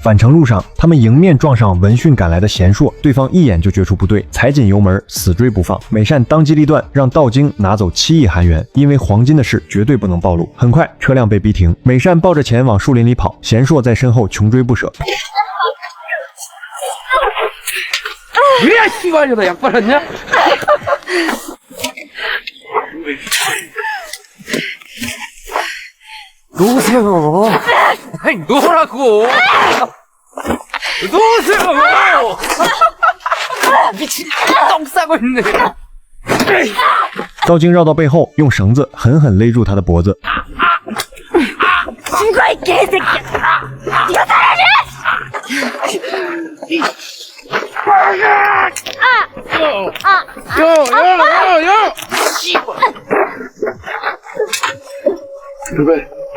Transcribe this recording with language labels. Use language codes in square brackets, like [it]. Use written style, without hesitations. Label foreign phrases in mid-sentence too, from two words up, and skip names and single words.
[zh] 返程路上，他们迎面撞上闻讯赶来的贤硕，对方一眼就觉出不对，踩紧油门死追不放。美善当机立断，让道京拿走7亿韩元，因为黄金的事绝对不能暴露。很快，车辆被逼停，美善抱着钱往树林里跑，贤硕在身后穷追不舍。 [ko] 그래야 씨발이다 약 빨았냐? 놓으세요. 아니 놓으라고. 놓으세요. 미친 똥 싸고 있네. [zh] 道经绕到背后，用绳子狠狠勒住他的脖子。 [ko] 죽어 이 개새끼야! 네가 야! 그래.